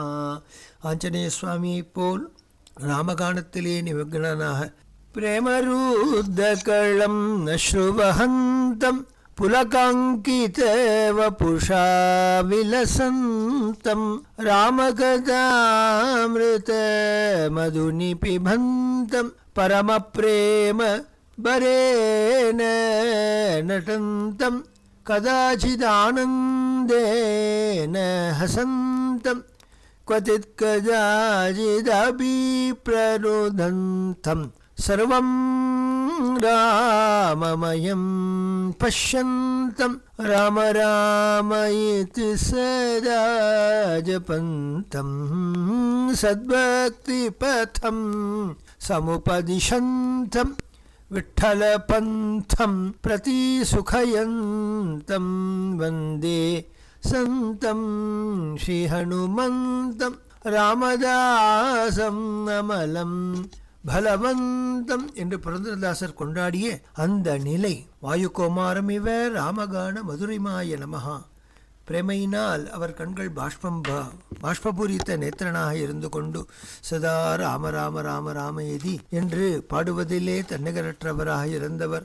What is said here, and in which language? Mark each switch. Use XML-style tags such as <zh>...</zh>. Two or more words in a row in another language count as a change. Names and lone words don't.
<ta>ஆஞ்சநேய சுவாமியைப் போல் ராமகானத்திலே நிமக்னனாக</ta> <sa>प्रेमार्द्रकलं अश्रुवहन्तं पुलकाङ्कित वपुषा विलसन्तं रामकथामृत मधुनि पिबन्तं परम प्रेम परेण नटन्तं कदाचिदानन्देन हसन्तम् क्वचित् कदाचिदपि प्ररुदन्तं सर्वं राममयं पश्यन्तं राम राम इति सदा जपन्तं सद्भक्तिपथं समुपदिशन्तं विठ्ठलपन्थं प्रति सुखयन्तं वन्दे सन्तं श्री हनुमन्तं रामदासम् अमलं बलवन्तम्</sa> <ta>என்று புரந்தரதாசர் கொண்டாடிய அந்த நிலை</ta> <sa>वायुकुमारम् इव रामगान मधुरिमाय नमः.</sa> <ta>பிரேமையினால் அவர் கண்கள் பாஷ்பபூரித்த நேத்திரனாக இருந்து கொண்டு சதா ராம ராம ராம ராம எதி என்று பாடுவதிலே தன்னிகரற்றவராக இருந்தவர்.</ta>